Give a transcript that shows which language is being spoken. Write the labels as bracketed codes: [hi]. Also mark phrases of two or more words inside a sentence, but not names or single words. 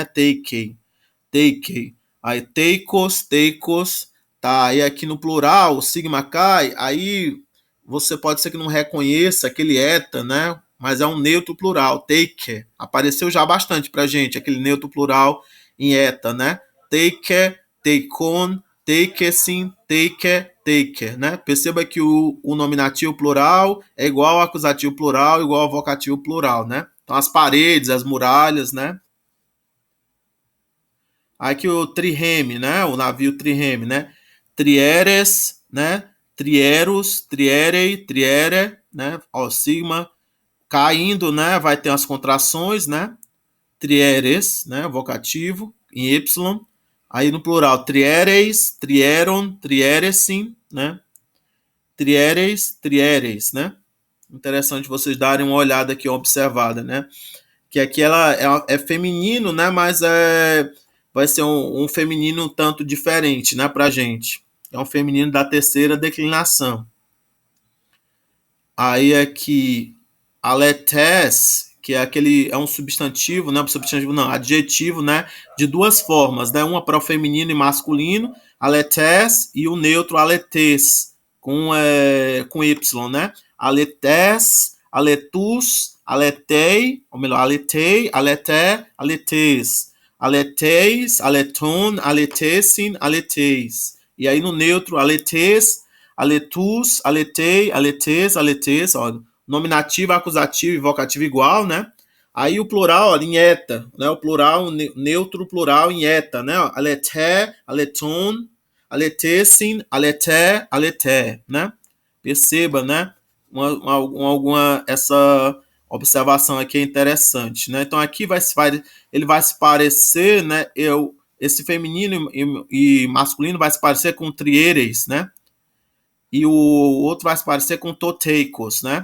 [pt] Teikei. Aí teikos, tá? Aí aqui no plural, o sigma cai, aí você pode ser que não reconheça aquele eta, né? Mas é um neutro plural, take. Apareceu já bastante pra gente, aquele neutro plural em eta, né? [el] τείχη τειχῶν τείχεσιν τείχη τείχη, [pt] né? Perceba que o nominativo plural é igual ao acusativo plural, igual ao vocativo plural, né? Então as paredes, as muralhas, né? Aqui o trireme, né? O navio trireme, né? Trieres, né? [el] τριήρους τριήρει τριήρη, [pt] né? Ó, sigma caindo, né? Vai ter as contrações, né? Trieres, né? Vocativo em y. Aí no plural, [el] τριήρεις τριήρων τριήρεσιν, [pt] né? [el] τριήρεις τριήρεις, né? [pt] Interessante vocês darem uma olhada aqui, uma observada, né? Que aqui ela é feminino, né? Mas vai ser um feminino um tanto diferente, né? Pra gente. É um feminino da terceira declinação. Aí aqui, aletes, que é um substantivo, né? Substantivo não, adjetivo, né? De duas formas, né? Uma para o feminino e masculino, aletes, e o neutro aletes, com y, né? [el] ἀληθής ἀληθοῦς ἀληθεῖ, [pt] ou melhor, [el] ἀληθεῖ ἀληθῆ ἀληθές. ἀληθεῖς ἀληθῶν ἀληθέσιν ἀληθεῖς. [pt] E aí no neutro, [el] ἀληθές ἀληθοῦς ἀληθεῖ ἀληθές ἀληθές, [pt] ó, nominativo, acusativo e vocativo igual, né? Aí o plural, ó, em eta, né? O plural, neutro plural em eta, né? [el] ἀληθῆ ἀληθῶν ἀληθέσιν ἀληθῆ ἀληθῆ, [pt] né? Perceba, né? Essa observação aqui é interessante, né? Então aqui ele vai se parecer, né? Esse feminino e masculino vai se parecer com trieres, né? E o outro vai se parecer com toteikos, né?